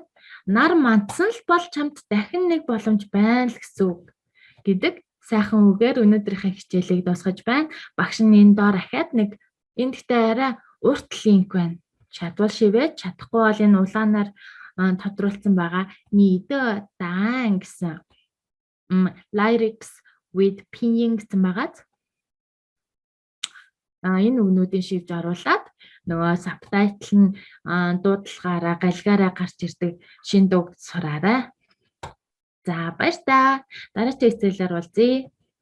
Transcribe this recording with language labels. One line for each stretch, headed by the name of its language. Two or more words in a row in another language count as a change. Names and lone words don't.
Mongolian: Нар мандсан л бол чамд дахин нэг боломж байна л гэсэн үг гэдэг сайхан үгээр өнөөдрийнхээ хичээлийг дуусгаж байна. Багш нь энэ доор ахаад нэг энэ дэхтэй арай урт линк байна. Чадвал шивээд чадахгүй бол энэ улаанаар тодруулсан байгаа нийдэ даан гэсэн
English: lyrics with pinyin
Mongolian: гэсэн байгаа. Энэ үгнүүдийн шивж оруулаад нөгөө сабтайтл нь дуудлагаараа галгаараа гарч ирдэг шин дууг сураарай. За баяр та. Дараагийн хичээлээр уулзъя.